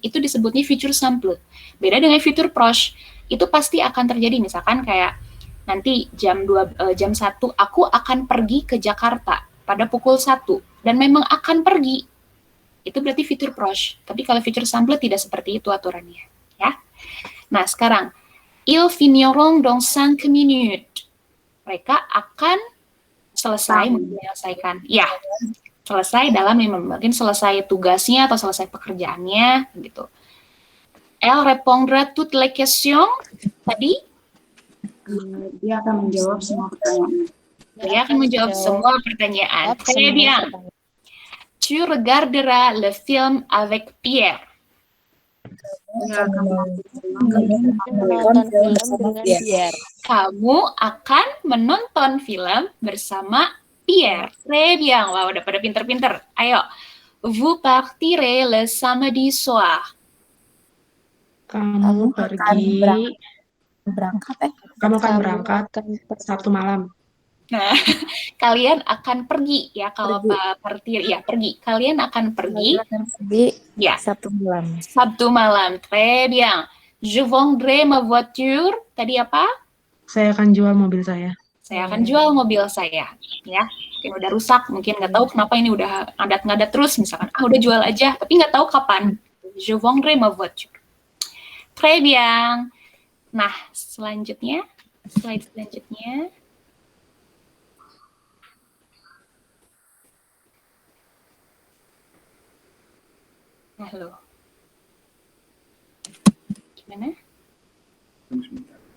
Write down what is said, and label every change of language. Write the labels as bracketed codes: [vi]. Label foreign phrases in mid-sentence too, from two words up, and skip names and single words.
[id] Itu disebutnya [fr] future simple. [id] Beda dengan [fr] future proche, [id] itu pasti akan terjadi. Misalkan kayak nanti jam 1 aku akan pergi ke Jakarta pada pukul 1 dan memang akan pergi. Itu berarti [fr] future proche. [id] Tapi kalau [fr] future simple [id] tidak seperti itu aturannya, ya. Nah, sekarang [fr] ils finiront dans 5 minutes. [id] Mereka akan selesai menyelesaikan. Ya, selesai dalam mungkin selesai tugasnya atau selesai pekerjaannya gitu. [fr] Elle répondra toutes les questions. [id] Tadi dia akan menjawab semua pertanyaan. Saya akan menjawab semua pertanyaan. [fr] Très bien. Tu regarderas le film avec Pierre. [id] Menonton film bersama Pierre. Kamu akan menonton film bersama Pierre. [fr] Très bien. [id] Wah, udah pada pinter-pinter. Ayo. [fr] Vous partirez le samedi soir. [id] Kamu pergi, Berangkat kamu akan berangkat Sabtu malam. Nah, kalian akan pergi ya kalau Pergi. partir ya pergi. Kalian akan pergi Pergi ya Sabtu malam. Sabtu malam. [fr] Très bien. Je vendrai ma voiture. [id] Tadi apa? Saya akan jual mobil saya. Saya akan jual mobil saya. Ya, mungkin udah rusak, mungkin nggak tahu kenapa ini udah ngadat-ngadat terus. Misalkan, udah jual aja, tapi nggak tahu kapan. [fr] Je vendrai ma voiture. Très bien. [id] Nah, selanjutnya, slide selanjutnya. Halo. Gimana? Tunggu sebentar.